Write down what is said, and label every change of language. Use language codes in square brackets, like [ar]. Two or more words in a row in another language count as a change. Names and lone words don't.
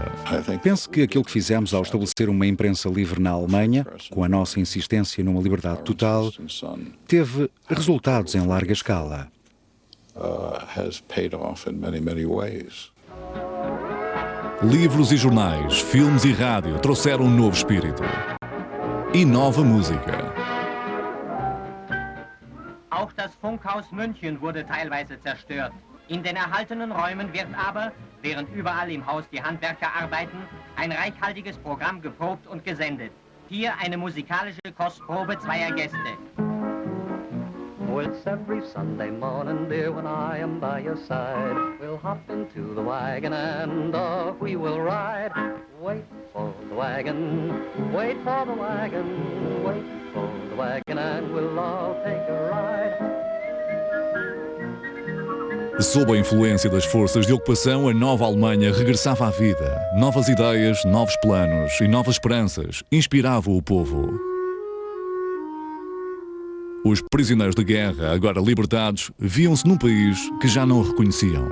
[pt] Penso que aquilo que fizemos ao estabelecer uma imprensa livre na Alemanha, com a nossa insistência numa liberdade total, teve resultados em larga escala. Livros e jornais, filmes e rádio trouxeram um novo espírito e nova música. [de] Auch das Funkhaus München wurde teilweise zerstört. In den erhaltenen Räumen wird aber, während überall im Haus die Handwerker arbeiten, ein reichhaltiges Programm geprobt und gesendet. Hier eine musikalische Kostprobe zweier Gäste. [en] Oh, it's every Sunday morning, dear, when I am by your side. We'll hop into the wagon and off we will ride. Wait for the wagon, wait for the wagon, wait for the wagon and we'll all take a ride. [pt] Sob a influência das forças de ocupação, a nova Alemanha regressava à vida. Novas ideias, novos planos e novas esperanças inspiravam o povo. Os prisioneiros de guerra, agora libertados, viam-se num país que já não reconheciam.